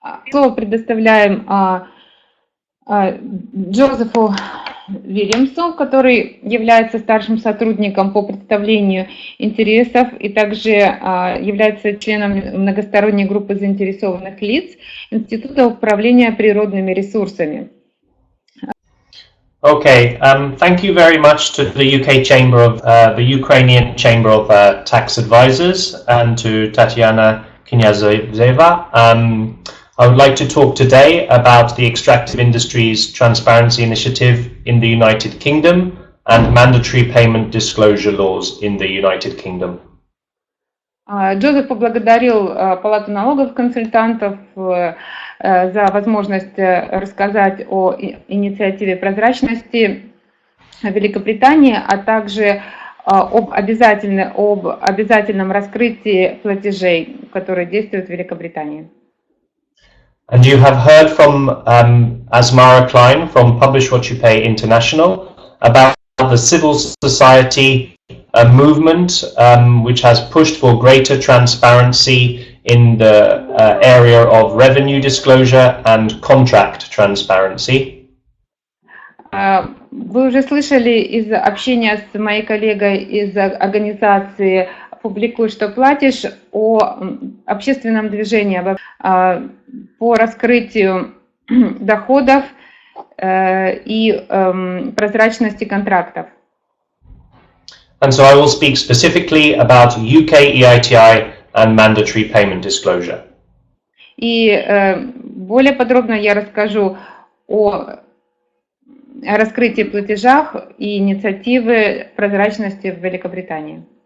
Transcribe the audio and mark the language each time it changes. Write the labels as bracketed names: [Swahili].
[Russian] Слово предоставляем Джозефу Вильямсу, который является старшим сотрудником по представлению интересов и также является членом многосторонней группы заинтересованных лиц Института управления природными ресурсами. [English] Okay, thank you very much to the UK Chamber of the Ukrainian Chamber of Tax Advisors and to Tatiana Knyazeva. I would like to talk today about the Extractive Industries Transparency Initiative in the United Kingdom and mandatory payment disclosure laws in the United Kingdom. [Russian] Джозеф поблагодарил Палату налоговых консультантов за возможность рассказать о инициативе прозрачности в Великобритании, а также об обязательном раскрытии платежей, которые действуют в Великобритании. [English] And you have heard from Asmara Klein from Publish What You Pay International about the civil society movement which has pushed for greater transparency in the area of revenue disclosure and contract transparency. [Russian] Вы уже слышали из общения с моей коллегой из организации «Публикуй, что платишь» о общественном движении по раскрытию доходов и прозрачности контрактов. [English] And so I will speak specifically about UK EITI and mandatory payment disclosure. [Russian] И более подробно я расскажу о раскрытии платежах и инициативы прозрачности в Великобритании.